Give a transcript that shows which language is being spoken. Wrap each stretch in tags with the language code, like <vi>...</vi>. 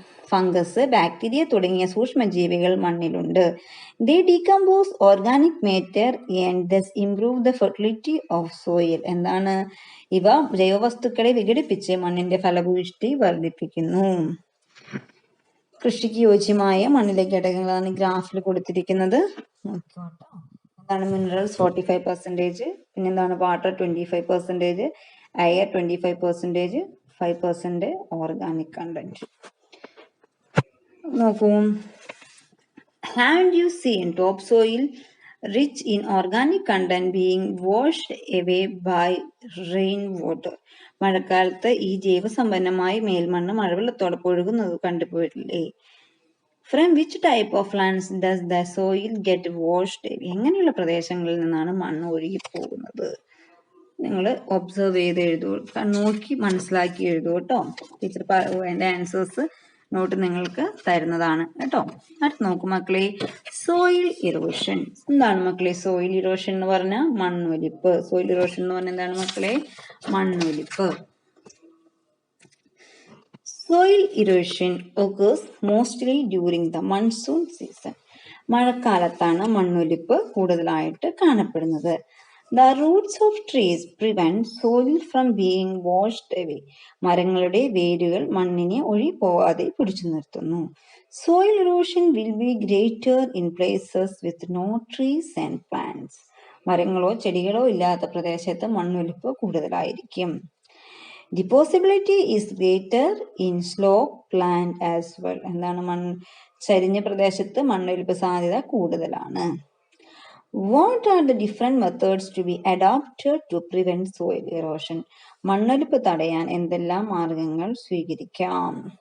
<ml>Fungus, bacteria തുടങ്ങിയ സൂക്ഷ്മജീവികൾ മണ്ണിലുണ്ട്.</ml> <en>They decompose organic matter and thus improve the fertility of soil.</en> <ml>എന്താണ്? ഇവ ജൈവവസ്തുക്കളെ വിഘടിപ്പിച്ച് മണ്ണിന്റെ ഫലഭൂയിഷ്ടി വർദ്ധിപ്പിക്കുന്നു. കൃഷിക്ക് യോജ്യമായ മണ്ണിലെ ഘടകങ്ങളാണ് ഗ്രാഫിൽ കൊടുത്തിരിക്കുന്നത്. എന്താണ്? മിനറൽസ് 45%, പിന്നെന്താണ്? Water 25%, air 25%, 5% organic content. നോക്കൂ,</ml> <en>haven't you seen topsoil rich in organic content being washed away by rainwater?</en> <ml>മഴക്കാലത്ത് ഈ ജൈവസമ്പന്നമായ മേൽമണ്ണ് മഴവെള്ളത്തോടൊപ്പം ഒഴുകുന്നത് കണ്ടുപോയിട്ടില്ലേ?</ml> <en>From which type of lands does the soil get washed away?</en> <ml>എങ്ങനെയുള്ള പ്രദേശങ്ങളിൽ നിന്നാണ് മണ്ണ് ഒഴുകി പോകുന്നത്? നിങ്ങൾ ഒബ്സർവ് ചെയ്ത് എഴുതൂ, നോക്കി മനസ്സിലാക്കി എഴുതൂ കേട്ടോ. ടീച്ചർ അതിന്റെ ആൻസേഴ്സ് നോട്ട് നിങ്ങൾക്ക് തരുന്നതാണ് കേട്ടോ. അടുത്ത് നോക്കൂ മക്കളെ, സോയിൽ ഇറോഷൻ. എന്താണ് മക്കളെ സോയിൽ ഇറോഷൻ എന്ന് പറഞ്ഞാൽ? മണ്ണൊലിപ്പ്. സോയിൽ ഇറോഷൻ എന്ന് പറഞ്ഞാൽ എന്താണ് മക്കളെ? മണ്ണൊലിപ്പ്.</ml> <en>Soil erosion occurs mostly during the monsoon season.</en> <ml>മഴക്കാലത്താണ് മണ്ണൊലിപ്പ് കൂടുതലായിട്ട് കാണപ്പെടുന്നത്.</ml> <en>The roots of trees prevent soil from being washed away.</en> <ml>മരങ്ങളുടെ വേരുകൾ മണ്ണിനെ ഒഴിപോവാതെ പിടിച്ചു നിർത്തുന്നു.</ml> <en>Soil erosion will be greater in places with no trees and plants.</en> <ml>മരങ്ങളോ ചെടികളോ ഇല്ലാത്ത പ്രദേശത്ത് മണ്ണൊലിപ്പ് കൂടുതലായിരിക്കും.</ml> <en>The possibility is greater in slope land as well.</en> <ml>എന്താണ്? ചരിഞ്ഞ പ്രദേശത്ത് മണ്ണൊലിപ്പ് സാധ്യത കൂടുതലാണ്.</ml> <en>What are the different methods to be adopted to prevent soil erosion?</en> <ml>മണ്ണൊലിപ്പ് തടയാൻ എന്തെല്ലാം മാർഗങ്ങൾ സ്വീകരിക്കാം?</ml>